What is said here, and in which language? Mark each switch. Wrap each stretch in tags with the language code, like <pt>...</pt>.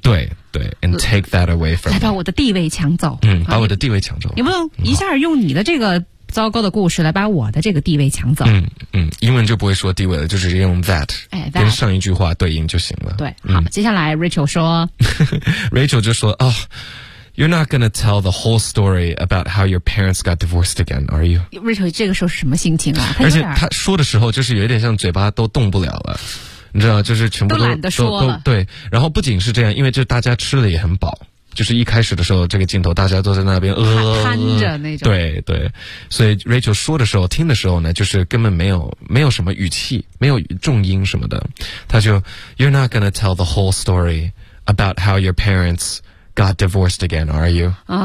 <en>对 ，and take that away from me。</en> <zh>来把我的地位抢走。把我的地位抢走。有没有一下用你的这个糟糕的故事来把我的这个地位抢走？英文就不会说地位了，就直接用 that， 跟上一句话对应就行了。对，好，接下来 Rachel 说，Rachel 就说哦。</zh> <en>You're not going to tell the whole story about how your parents got divorced again, are you?</en> <zh>Rachel, 这个时候是什么心情啊？而且他说的时候就是有点像嘴巴都动不了了，你知道，就是全部都懒得说了。对，然后不仅是这样，因为就大家吃的也很饱，就是一开始的时候这个镜头大家都在那边瘫着那种。对对，所以 Rachel 说的时候听的时候呢，就是根本没有什么语气，没有重音什么的，他就</zh> <en>You're not going to tell the whole story about how your parents got divorced again, are you?</en>